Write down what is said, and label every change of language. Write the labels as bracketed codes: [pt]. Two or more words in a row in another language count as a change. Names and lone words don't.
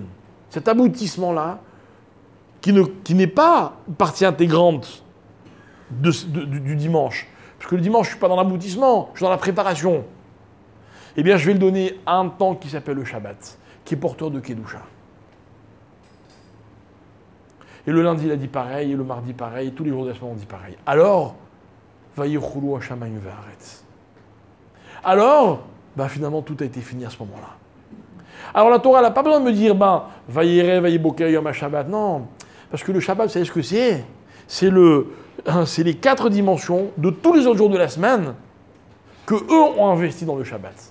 [fr] Cet aboutissement-là, qui n'est pas partie intégrante du dimanche, parce que le dimanche, je ne suis pas dans l'aboutissement, je suis dans la préparation, eh bien, je vais le donner à un temps qui s'appelle le Shabbat, qui est porteur de Kedusha. Et le lundi, il a dit pareil, et le mardi, pareil, et tous les jours de la semaine, on dit pareil. Alors, [he] ויכלו השמים והארץ. [fr] Alors, finalement, tout a été fini à ce moment-là. Alors la Torah, elle n'a pas besoin de me dire, [he] ויהי ערב, ויהי בוקר, יום השבת. [fr] Non, parce que le Shabbat, vous savez ce que c'est? C'est les 4 dimensions de tous les autres jours de la semaine que eux ont investi dans le Shabbat.